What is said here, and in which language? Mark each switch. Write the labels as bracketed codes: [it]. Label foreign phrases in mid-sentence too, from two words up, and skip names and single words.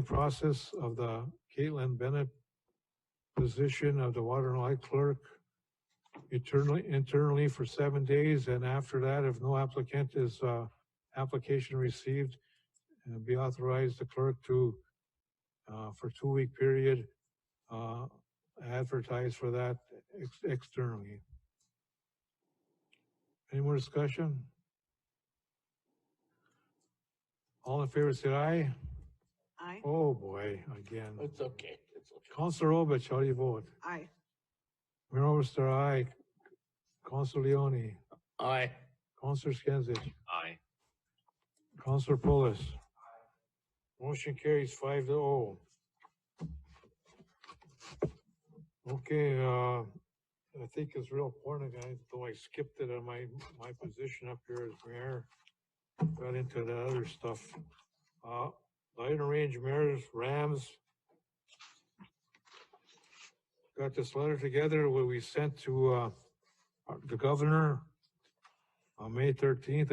[en] process of the Caitlin Bennett position of the water and light clerk internally for 7 days, and after that, if no applicant is application received, be authorized the clerk to for 2 week period advertise for that externally. Any more discussion? All in favor, say aye. Aye. Oh boy, again. It's okay. It's okay. Councilor Robich, how do you vote? Aye. Mayor Overstar, aye. Councilor Leone. Aye. Councilor Skinsich. Aye. Councilor Pulis. Motion carries 5-0. Okay, I think it's real important, though I skipped it on my position up here as mayor. Got into the other stuff. The Iron Range Mayor's Rams got this letter together where we sent to the governor on May 13th.